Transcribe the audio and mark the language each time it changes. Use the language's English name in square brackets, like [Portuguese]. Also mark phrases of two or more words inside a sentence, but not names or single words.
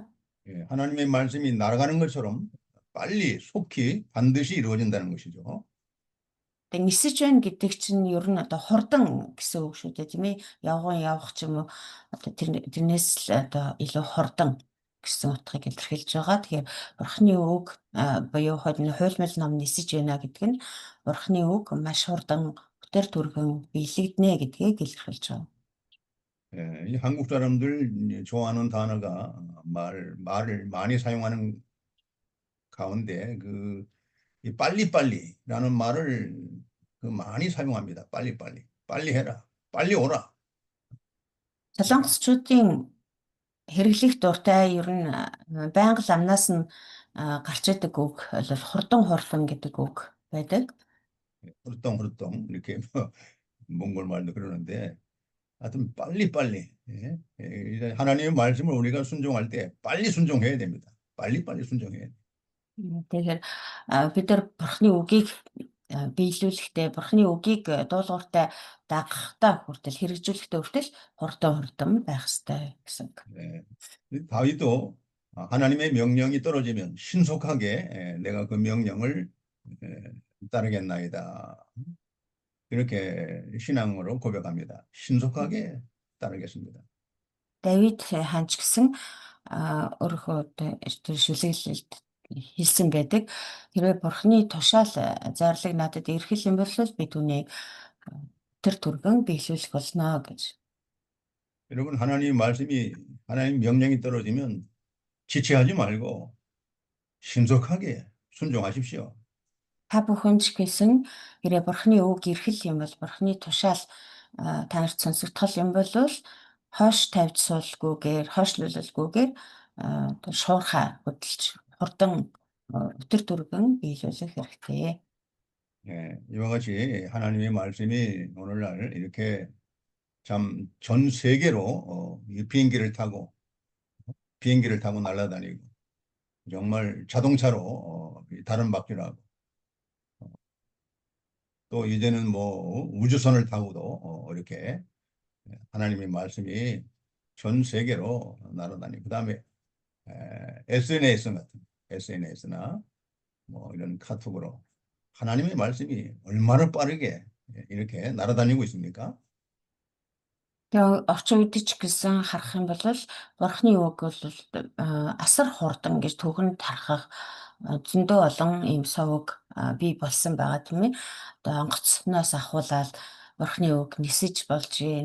[Korean] 하나님의 말씀이 날아가는 것처럼 빨리 속히 반드시 이루어진다는 것이죠. [Mongolian] Тэгээд нисэж байна гэдэг чинь ер нь одоо хурдан гэсэн үг шүү дээ, тийм ээ. Явах ч юм уу одоо тэрнээс л одоо илүү хурдан гэсэн утгыг илэрхийлж байгаа. Тэгэхээр Бурхны үг буюу хуйлмал ном нисэж байна гэдэг нь Бурхны үг маш хурдан өтөр түргэн биелэгдэнэ гэдгийг илэрхийлж байгаа. [Korean] 이 한국 사람들 좋아하는 단어가 말을 많이 사용하는 가운데 이 빨리빨리라는 말을 많이 사용합니다. 빨리빨리. 빨리 해라. 빨리 오라. [Mongolian] Солонгосчуудын хэрэглэх дуртай ер нь байнга амнаас нь гарч идэг үг бол хурдан гэдэг үг байдаг. [Korean] 후루덩 이렇게 몽골 말도 그러는데 하여튼 빨리빨리 하나님의 말씀을 우리가 순종할 때 빨리 순종해야 됩니다. 빨리빨리 순종해야 돼요. [Mongolian] Тэгэхээр бид нар Бурхны үгийг биелүүлэхдээ Бурхны үгийг дуулууртай дагахтаа хүртэл хэрэгжүүлэхдээ хүртэл хурдан байх ёстой гэсэн. [Korean] 다윗도 하나님의 명령이 떨어지면 신속하게 내가 그 명령을 따르겠나이다. 이렇게 신앙으로 고백합니다. 신속하게 따르겠습니다. [Mongolian] Давид хаан ч гэсэн өөрийнхөө тэр шүлэглэлд хэлсэн байдаг. Хэрвээ Бурхны тушаал зарлаг надад ирэх юм бол би түүнийг тэр түргэн биелүүлэх болно гэж. [Korean] 여러분, 하나님 명령이 떨어지면 지체하지 말고 신속하게 순종하십시오. [Mongolian] Та бүхэн ч гэсэн хэрэг Бурхны үг ирэх юм бол Бурхны тушаал танарт сонсогдох юм бол хойш тавьж суулгүйгээр хойшлуулалгүйгээр шуурхаа хөдөлж хурдан өтөр түргэн биелүүлэх хэрэгтэй. [Korean] 예, 이와 같이 하나님의 말씀이 오늘날 이렇게 참 전 세계로 이 비행기를 타고 날아다니고 정말 자동차로 다른 바퀴를 하고 또 이제는 뭐 우주선을 타고도 이렇게 하나님의 말씀이 전 세계로 날아다니고 그다음에 SNS나 뭐 이런 카톡으로 하나님의 말씀이 얼마나 빠르게 이렇게 날아다니고 있습니까? [Mongolian] Тэгээ орчин үед ч гэсэн харах юм бол Бурхны үг бол асар хурдан гэж түүхэнд тархах зөндөө олон ийм совог бий болсон байгаа тийм ээ. Одоо онгоцноос ахуулаад Бурхны үг нисэж болж байна.